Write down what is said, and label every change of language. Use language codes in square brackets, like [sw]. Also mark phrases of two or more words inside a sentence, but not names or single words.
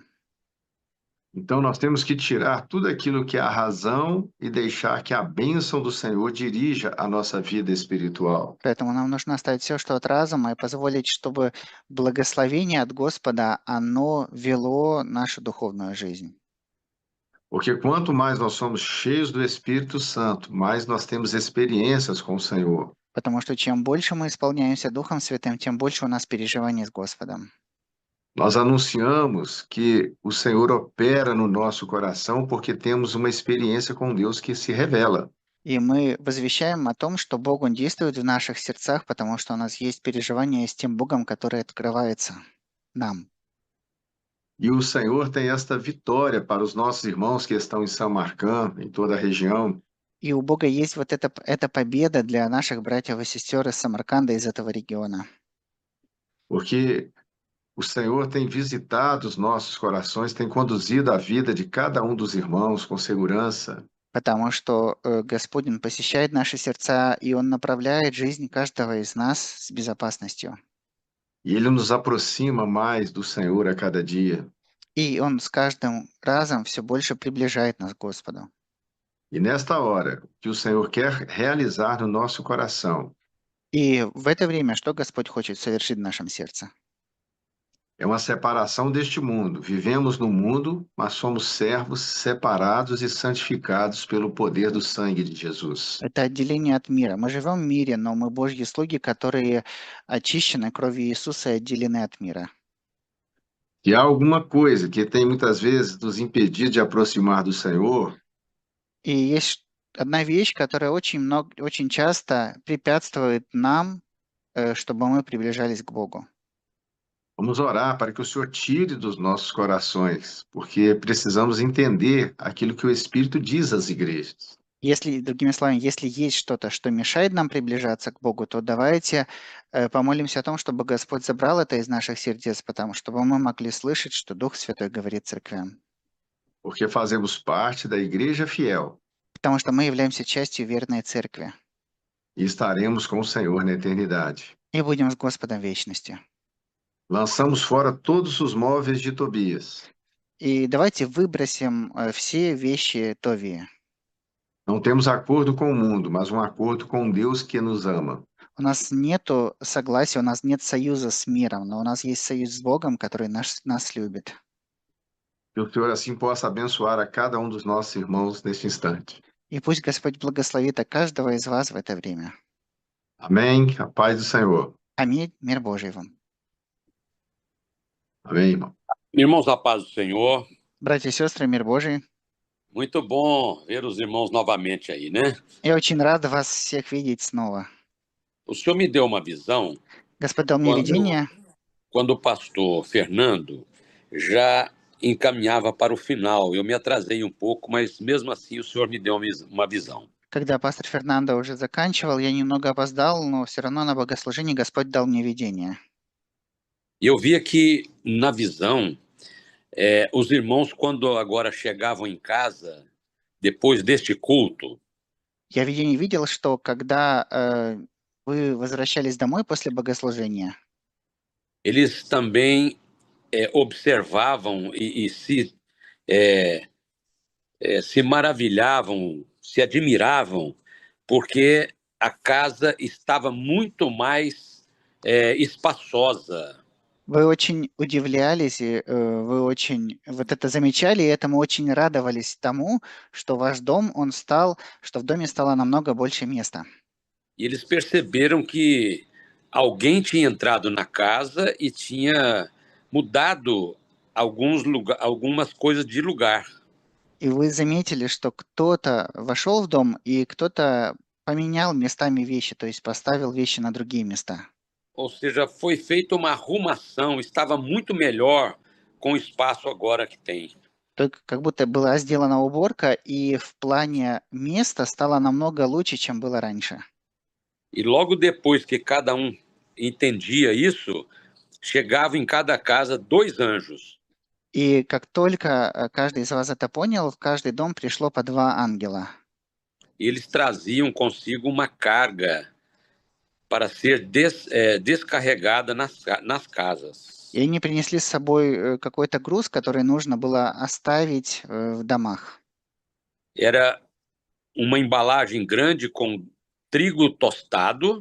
[pt] Então nós temos que tirar tudo aquilo que é a razão e deixar que a bênção do Senhor dirija a nossa vida espiritual. [ru] Поэтому нам нужно оставить все, что от разума, и позволить, чтобы благословение от Господа, оно вело нашу духовную жизнь. [pt] Porque quanto mais nós somos cheios do Espírito Santo, mais nós temos experiências com o Senhor. [ru] Потому что чем больше мы исполняемся Духом Святым, тем больше у нас переживаний с Господом. [pt] Nós anunciamos que o Senhor opera no nosso coração porque temos uma experiência com Deus que se revela. [ru] И мы возвещаем о том, что Бог, Он действует в наших сердцах, потому что у нас есть переживание с тем Богом, который открывается нам. [pt] E o Senhor tem esta vitória para os nossos irmãos que estão em São Marcão, em toda a região. [ru] И у Бога есть вот эта победа для наших братьев и сестер из Самарканда, из этого региона. [pt] Porque o Senhor tem visitado os nossos corações, tem conduzido a vida de cada um dos irmãos com segurança. [ru] Потому что Господь, Он посещает наши сердца, и Он направляет жизнь каждого из нас с безопасностью. [pt] E Ele nos aproxima mais do Senhor a cada dia. [ru] И Он с каждым разом все больше приближает нас к Господу. [pt] E nesta hora, o que o Senhor quer realizar no nosso coração [ru] И в это время что Господь хочет совершить в нашем сердце? [pt] é uma separação deste mundo. Vivemos no mundo, mas somos servos separados e santificados pelo poder do sangue de Jesus. [ru] Это отделение от мира. Мы живем в мире, но мы Божьи слуги, которые очищены кровью Иисуса и отделены от мира. [pt] E há alguma coisa que tem muitas vezes nos impedido de aproximar do Senhor, [ru] И есть одна вещь, которая очень часто препятствует нам, чтобы мы приближались к Богу. [pt] vamos orar para que o Senhor tire dos nossos corações, porque precisamos entender aquilo que o Espírito diz às igrejas. [ru] Если, другими словами, если есть что-то, что мешает нам приближаться к Богу, то давайте помолимся о том, чтобы Господь забрал это из наших сердец, потому чтобы мы могли слышать, что Дух Святой говорит церквям. [pt] Porque fazemos parte da igreja fiel [ru] Потому что мы являемся частью верной церкви [pt] e estaremos com o Senhor na eternidade. [ru] и будем с Господом в вечности. [pt] Lançamos fora todos os móveis de Tobias. [ru] И давайте выбросим все вещи Товии. [pt] Não temos acordo com o mundo, mas um acordo com Deus que nos ama. [ru] У нас нету согласия, у нас нет союза с миром, но у нас есть союз с Богом, который нас любит. [pt] Que o Senhor assim possa abençoar a cada um dos nossos irmãos neste instante. [ru] И пусть Господь благословит каждого из вас в это время. [pt] Amém. A paz do Senhor. [ru] Аминь. Мир Божий вам. [pt] Amém, irmão. Irmãos, a paz do Senhor. [ru] Братья и сестры, мир Божий. [pt] Muito bom ver os irmãos novamente aí, né? [ru] Я очень rad вас всех видеть снова. [pt] O Senhor me deu uma visão [ru] Господь дал мне [pt] quando, [ru] видение, [pt] quando o pastor Fernando já encaminhava para o final. Eu me atrasei um pouco, mas mesmo assim o Senhor me deu uma visão. [ru] когда пастор Фернандо уже заканчивал, я немного опоздал, но все равно на богослужении Господь дал мне видение. [pt] E eu vi aqui na visão, os irmãos, quando agora chegavam em casa, depois deste culto, [ru] Я в видении видел, что когда вы возвращались домой после богослужения, [pt] eles também observavam e se maravilhavam, se admiravam, porque a casa estava muito mais espaçosa. [ru] вы очень удивлялись, и вы очень вот это замечали, и этому очень радовались тому, что ваш дом, он стал, что в доме стало намного больше места. [pt] E eles perceberam que alguém tinha entrado na casa e tinha mudado algumas coisas de lugar. [ru] И вы заметили, что кто-то вошел в дом, и кто-то поменял местами вещи, то есть поставил вещи на другие места. [pt] Ou seja, foi feita uma arrumação, estava muito melhor com o espaço agora que tem. [ru] Только как будто была сделана уборка, и в плане места стало намного лучше, чем было раньше. [pt] E logo depois que cada um entendia isso, chegava em cada casa 2 anjos. [ru] И как только каждый из вас это понял, в каждый дом пришло по 2 ангела. [pt] E eles traziam consigo uma carga para ser descarregada nas casas. [ru] И они принесли с собой какой-то груз, который нужно было оставить в домах. [pt] Era uma embalagem grande com trigo tostado,